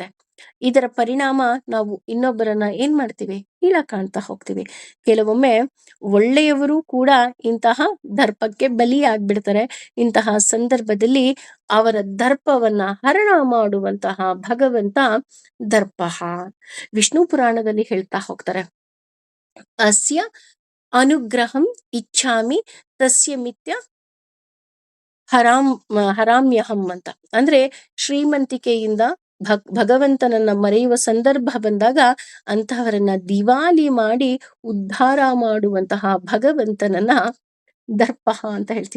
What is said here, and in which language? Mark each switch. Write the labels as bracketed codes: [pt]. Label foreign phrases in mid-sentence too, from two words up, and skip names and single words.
[kn] ಇದರ ಪರಿಣಾಮ ನಾವು ಇನ್ನೊಬ್ಬರನ್ನ ಏನ್ ಮಾಡ್ತೀವಿ, ಕಾಣ್ತಾ ಹೋಗ್ತೀವಿ. ಕೆಲವೊಮ್ಮೆ ಒಳ್ಳೆಯವರು ಕೂಡ ಇಂತಹ ದರ್ಪಕ್ಕೆ ಬಲಿಯಾಗ್ಬಿಡ್ತಾರೆ. ಇಂತಹ ಸಂದರ್ಭದಲ್ಲಿ ಅವರ ದರ್ಪವನ್ನ ಹರಣ ಮಾಡುವಂತಹ ಭಗವಂತ ದರ್ಪಹ. ವಿಷ್ಣು ಪುರಾಣದಲ್ಲಿ ಹೇಳ್ತಾ ಹೋಗ್ತಾರೆ, [sa] ಅಸ್ಯ ಅನುಗ್ರಹಂ ಇಚ್ಛಾಮಿ ತಸ್ಯ ಮಿಥ್ಯ ಹರಾಮ್ಯಹಂ ಅಂತ. [kn] ಅಂದ್ರೆ ಶ್ರೀಮಂತಿಕೆಯಿಂದ ಭಗವಂತನನ್ನ ಮರೆಯುವ ಸಂದರ್ಭ ಬಂದಾಗ ಅಂತಹವರನ್ನ ದಿವಾಲಿ ಮಾಡಿ ಉದ್ಧಾರ ಮಾಡುವಂತಹ ಭಗವಂತನನ್ನ ದರ್ಪಹ ಅಂತ ಹೇಳ್ತೀವಿ.